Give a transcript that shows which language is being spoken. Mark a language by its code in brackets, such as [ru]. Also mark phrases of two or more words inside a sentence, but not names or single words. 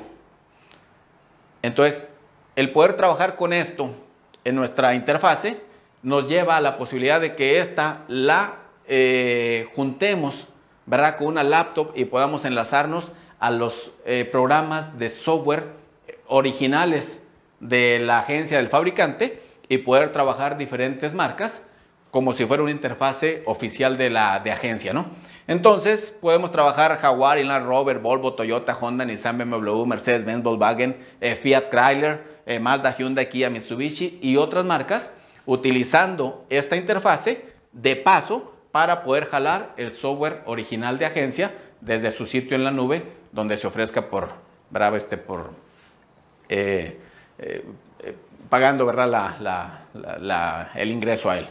[es] Entonces, el poder trabajar con esto en nuestra interfase nos lleva a la posibilidad de que esta la juntemos, ¿verdad?, con una laptop y podamos enlazarnos a los programas de software originales de la agencia del fabricante y poder trabajar diferentes marcas como si fuera una interfase oficial de agencia, ¿no? Entonces podemos trabajar Jaguar, Land Rover, Volvo, Toyota, Honda, Nissan, BMW, Mercedes-Benz, Volkswagen, Fiat Chrysler, Mazda, Hyundai, Kia, Mitsubishi y otras marcas utilizando esta interfase de paso para poder jalar el software original de agencia desde su sitio en la nube donde se ofrezca pagando, ¿verdad?, el ingreso a él.